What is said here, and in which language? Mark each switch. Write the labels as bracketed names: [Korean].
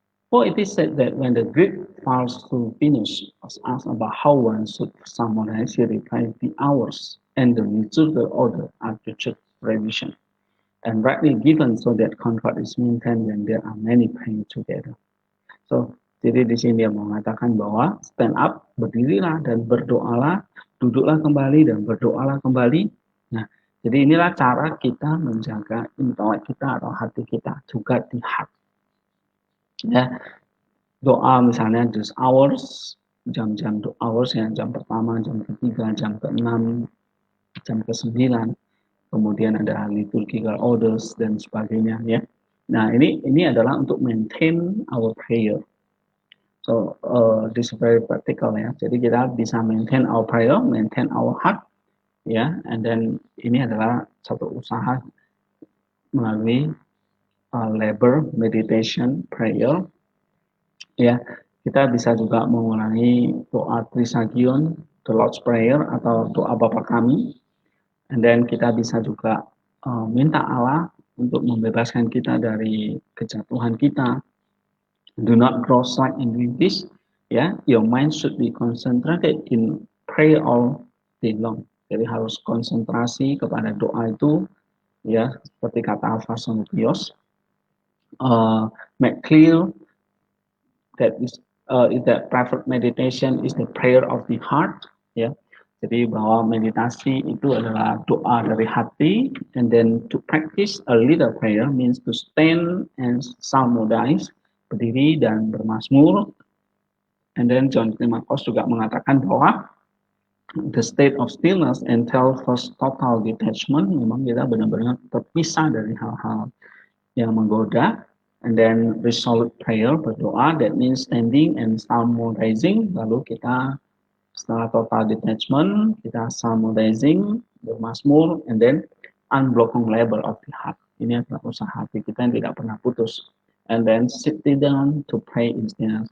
[English] For it is said that when the Greek Faustinus was asked about how one should psalmodize, he replied, the hours and the liturgical order are the church revision, and rightly given so that concord is maintained when there are many praying together. [Indonesian] So, jadi di sini dia mengatakan bahwa stand up, berdirilah dan berdoalah, duduklah kembali dan berdoalah kembali. Nah, jadi inilah cara kita menjaga intelek kita atau hati kita juga di heart. Ya, doa misalnya these hours, jam-jam hours ya, jam pertama, jam ketiga, jam keenam, jam ke-9, kemudian ada liturgical orders dan sebagainya ya. Nah, ini adalah untuk [English] maintain our prayer. So this is very practical ya. [Indonesian] Jadi kita bisa [English] maintain our prayer, maintain our heart [Indonesian] ya, [English] and then [Indonesian] ini adalah satu usaha melalui labor, meditation, prayer ya. Kita bisa juga mengulangi doa Trisagion, the Lord's Prayer atau doa Bapa Kami, [English] and then [Indonesian] kita bisa juga minta Allah untuk membebaskan kita dari kejatuhan kita. [English] Do not grow slack in doing this. Ya, your mind should be concentrated in prayer all day long. [Indonesian] Jadi harus konsentrasi kepada doa itu, ya, seperti kata Alpha Sonutios. [English] Make clear that that private meditation is the prayer of the heart. [Indonesian] Ya, jadi bahwa meditasi itu adalah doa dari hati, [English] and then to practice a little prayer means to stand and psalmodize, [Indonesian] berdiri dan bermazmur. [English] And then John Climacus [Indonesian] juga mengatakan bahwa [English] the state of stillness entails first total detachment. [Indonesian] Memang kita benar-benar terpisah dari hal-hal yang menggoda. [English] And then resolute prayer, berdoa, that means standing and psalmodizing. [Indonesian] Lalu kita setelah [English] total detachment, kita psalmodizing, [Indonesian] bermazmur, [English] and then unblocking labor of the heart. [Indonesian] Ini adalah usaha hati kita yang tidak pernah putus. [English] And then sit down to pray in stillness.